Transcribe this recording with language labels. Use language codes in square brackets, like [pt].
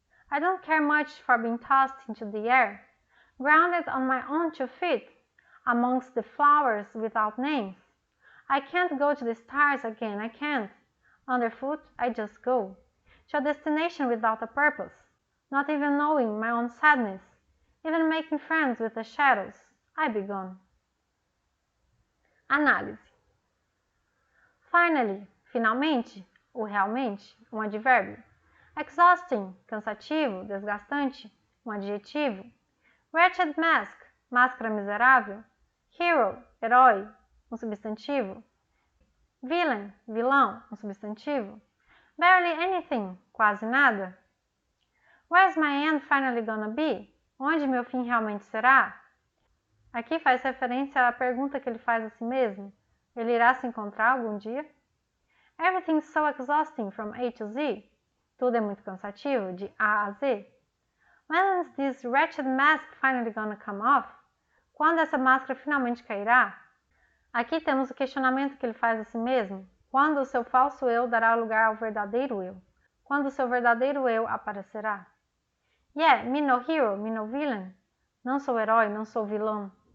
[en] I don't care much for being tossed into the air, grounded on my own 2 feet, amongst the flowers without names. I can't go to the stars again, I can't. Underfoot, I just go. To a destination without a purpose, not even knowing my own sadness, even making friends with the shadows. I be gone. Análise. [pt] Finally, finalmente, o realmente, um advérbio. Exhausting, cansativo, desgastante, um adjetivo. Wretched mask, máscara miserável. Hero, herói, um substantivo. Villain, vilão, um substantivo. Barely anything, quase nada. [en] Where's my end finally gonna be? [pt] Onde meu fim realmente será? Aqui faz referência à pergunta que ele faz a si mesmo. Ele irá se encontrar algum dia? [en] Everything's so exhausting from A to Z. [pt] Tudo é muito cansativo, de A a Z. [en] When's this wretched mask finally gonna come off? [pt] Quando essa máscara finalmente cairá? Aqui temos o questionamento que ele faz a si mesmo. Quando o seu falso eu dará lugar ao verdadeiro eu? Quando o seu verdadeiro eu aparecerá? [en] Yeah, me no hero, me no villain. [pt] Não sou herói, não sou vilão.